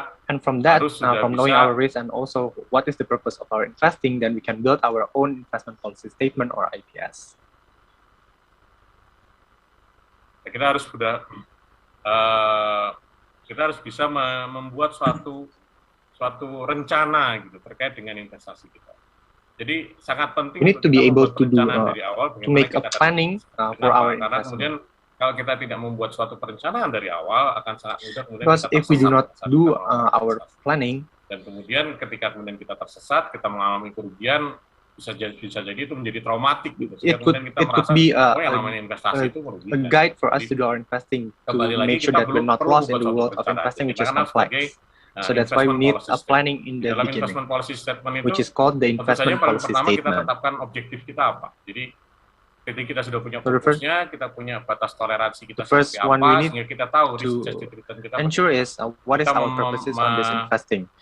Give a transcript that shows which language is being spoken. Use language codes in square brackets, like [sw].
[en] And from that, from knowing our risk and also what is the purpose of our investing, then we can build our own investment policy statement or IPS. [id] Kita harus bisa membuat suatu rencana gitu terkait dengan investasi kita. Jadi sangat penting. [en] We need to be able to do to make a planning for our investment. [id] Kemudian kalau kita tidak membuat suatu perencanaan dari awal akan sangat mudah kemudian [en] because if we do not do our planning, [id] dan kemudian ketika kita tersesat, kita mengalami kerugian, bisa jadi itu menjadi traumatik gitu. [en] It could be a guide for us to do our investing, to make sure that we're not lost in the world of investing, which is complex. So that's why we need a planning in the beginning, which is called the investment policy statement. [id] Kita tetapkan objektif kita apa. Jadi ketika kita sudah punya fokusnya, kita punya batas toleransi kita seperti apa, sehingga kita tahu risk-adjusted return kita. [en] Ensure is what is our purposes on this investing.